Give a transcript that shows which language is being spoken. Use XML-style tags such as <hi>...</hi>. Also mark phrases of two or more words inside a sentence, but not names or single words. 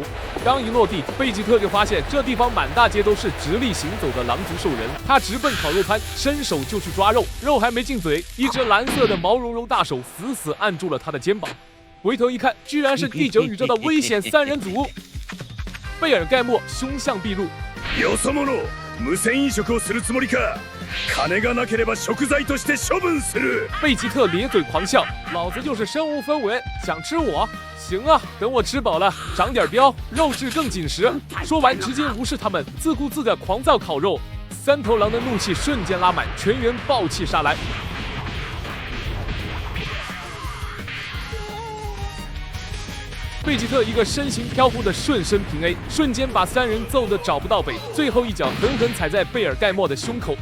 <zh>刚一落地，贝吉特就发现这地方满大街都是直立行走的狼族兽人。他直奔烤肉摊，伸手就去抓肉，肉还没进嘴，一只蓝色的毛茸茸大手死死按住了他的肩膀。回头一看，居然是第9宇宙的危险3人组。贝尔盖默凶相毕露。</zh> <ja>よそ者、無銭飲食をするつもりか？金がなければ食材として処分する。</ja> <zh>贝吉特咧嘴狂笑，老子就是身无分文，想吃我？行啊，等我吃饱了，长点膘，肉质更紧实。说完，直接无视他们，自顾自的狂造烤肉。3头狼的怒气瞬间拉满，全员暴气杀来。贝吉特一个身形飘忽的顺身平 A， 瞬间把3人揍得找不到北，最后一脚狠狠踩在贝尔盖默的胸口。</zh>